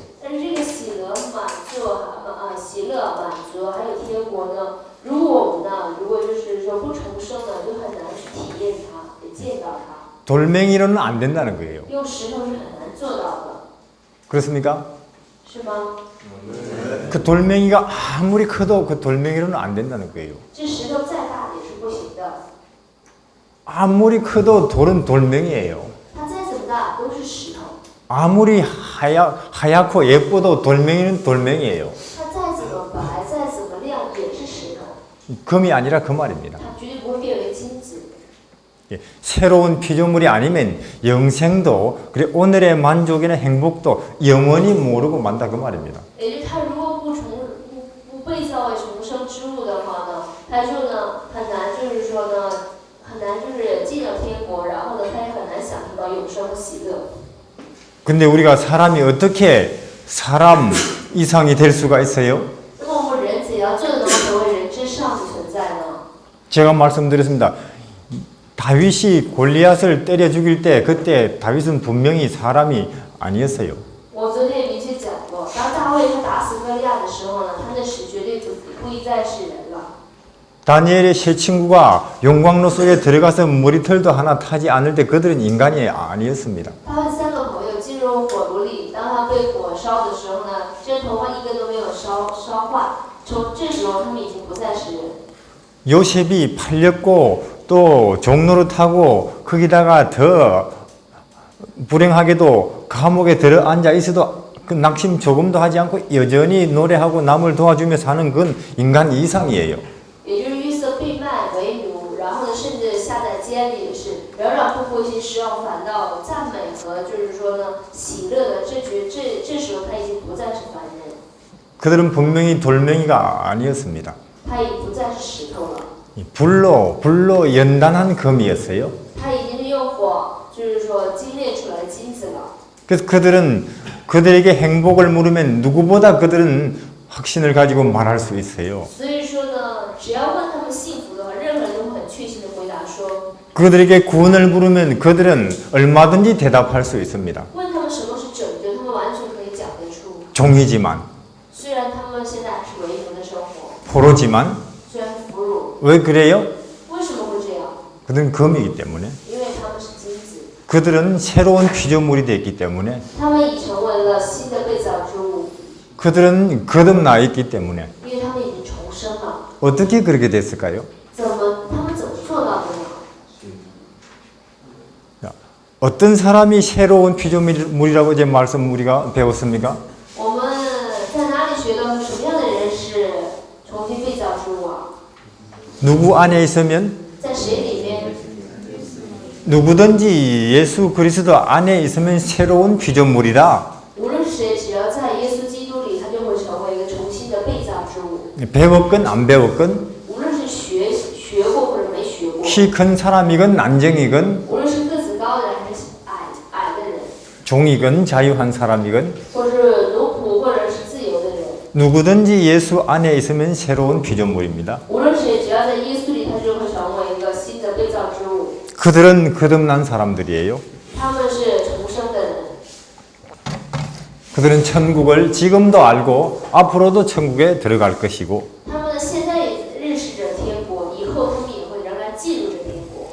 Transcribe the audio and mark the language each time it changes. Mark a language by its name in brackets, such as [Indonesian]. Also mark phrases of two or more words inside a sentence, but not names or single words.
[Chinese] 但是这个喜乐、满足、喜乐、满足，还有天国呢，如果就是说不重生呢，就很难去体验它，也见到它。 [Korean] 돌멩이로는 안 된다는 거예요. [Chinese] 用石头是很难做到的， [Korean] 그렇습니까? [Chinese] 是吗？ [Korean] 그 돌멩이가 아무리 커도 그 돌멩이로는 안 된다는 거예요. [Chinese] 这石头再大也是不行的， [Korean] 아무리 커도 돌은 돌멩이에요. [Chinese] 它再怎么大都是石头， [Korean] 아무리 하얗고 예뻐도 돌멩이는 돌멩이에요. [Chinese] 它再怎么白，再怎么亮也是石头， [Korean] 금이 아니라 그 말입니다. [Chinese] 它绝对不会变为金子。 [Korean] 예, 새로운 피조물이 아니면 영생도 그래 오늘의 만족이나 행복도 영원히 모르고 만다 그 말입니다. [Chinese] 也就是它如果不被造为重生之物的话呢，它就呢很难就是说呢很难就是进了天国，然后呢它也很难享受到永生和喜乐。 [Korean] 근데 우리가 사람이 어떻게 사람 이상이 될 수가 있어요? [Chinese] 那么我们人怎样就能成为人之上的存在呢？ [Korean] 제가 말씀드렸습니다. 다윗이 골리앗을 때려 죽일 때 그때 다윗은 분명히 사람이 아니었어요. [Chinese] 我昨天也明确讲过，当大卫他打死歌利亚的时候呢，他那时绝对不应再是人了。 [Korean] 다니엘의 세 친구가 용광로 속에 들어가서 머리털도 하나 타지 않을 때 그들은 인간이 아니었습니다. [Chinese] 他和三个朋友进入火炉里，当他被火烧的时候呢，这头发一个都没有烧坏。从这时候，他们已经不再是人。 [Korean] 요셉이 팔렸고 또 종로를 타고 거기다가 더 불행하게도 감옥에 들어앉아 있어도 그 낙심 조금도 하지 않고 여전히 노래하고 남을 도와주며 사는 건 인간 이상이에요. [Chinese] 也就是约瑟被卖为奴，然后呢，甚至下在监里也是扰扰不灰心失望，反倒赞美和就是说呢喜乐的这时候他已经不再是凡人， [Korean] 그들은 분명히 돌멩이가 아니었습니다. [Chinese] 他已经不再是石头了， [Korean] 불로 연단한 금이었어요. [Chinese] 他已经是用火就是说精炼出来的金子了。 [Korean] 그래서 그들에게 행복을 물으면 누구보다 그들은 확신을 가지고 말할 수 있어요. [Chinese] 所以说呢，只要问他们幸福的话，任何人都会很确信的回答说。 [Korean] 그들에게 구원을 물으면 그들은 얼마든지 대답할 수 있습니다. [Chinese] 问他们什么是拯救，他们完全可以讲得出。 [Korean] 종이지만, [Chinese] 虽然他们现在是为奴的生活， [Korean] 포로지만, [Chinese] 虽然是俘虏， [Korean] 왜 그래요? [Chinese] 为什么会这样？ [Korean] 그들은 검이기 때문에. [Chinese] 因为他们是金子， [Korean] 그들은 새로운 피조물이 되었기 때문에. [Chinese] 他们已成为了新的被造之物， [Korean] 그들은 거듭나 있기 때문에. [Chinese] 因为他们已经重生了。 [Korean] 어떻게 그렇게 됐을까요? [Chinese] 他们怎么做到的呢？ [Korean] 어떤 사람이 새로운 피조물이라고 이제 말씀 우리가 배웠습니까? [Chinese] 我们在哪里学到什么样的人是重新被造之物啊？ [Korean] 누구 안에 있으면 [Chinese] 在谁里面？ [Korean] 누구든지 예수 그리스도 안에 있으면 새로운 피조물이라. [Chinese] 无论是谁，只要在耶稣基督里，他就会成为一个重新的被造之物。 [Korean] 배웠건 안 배웠건, [Chinese] 无论是学过或者没学过， [Korean] 키 큰 사람이건 난쟁이건, [Chinese] 无论是个子高的人还是矮的人， [Korean] 종이건 자유한 사람이건, [Chinese] 或是奴仆或者是自由的人， [Korean] 누구든지 예수 안에 있으면 새로운 피조물입니다. [Chinese] 无论谁，只要在耶稣里，他就会成为一个新的被造之物。 [Korean] 그들은 거듭난 사람들이에요. [Chinese] 他们是重生的人， [Korean] 그들은 천국을 지금도 알고 앞으로도 천국에 들어갈 것이고, [Chinese] 他们现在也认识着天国，以后他们也会仍然进入着天国。